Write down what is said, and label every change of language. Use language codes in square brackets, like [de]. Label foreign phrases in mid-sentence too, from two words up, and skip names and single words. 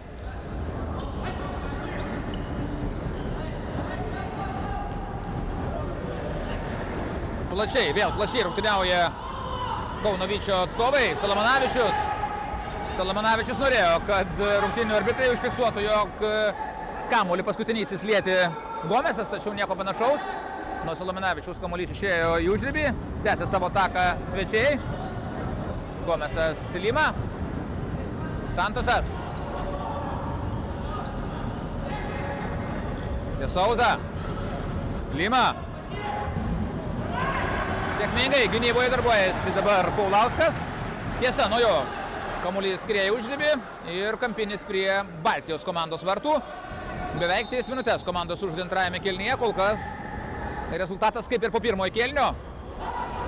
[lt] Vėl plačiai rungtyniauja Kauno Vyčio atstovai. Salamanavičius norėjo, kad rungtynių arbitrai užfiksuotų, jog kamuolį paskutinysis lietė Gomesas, tačiau nieko panašaus. Nuo Salamanavičiaus kamuolys išėjo į užribį, tęsė savo ataką svečiai. Gomesas Lima. Santosas. Desauza. Lima. Sėkmingai gynyboje darbuojasi dabar Paulauskas. Tiesa, nuo jo kamuolys skrieja užribį ir kampinis prie Baltijos komandos vartų. Beveik 3 minutės komandos užžaidė antrajame kėlinyje, kol kas rezultatas kaip ir po pirmojo kėlinio.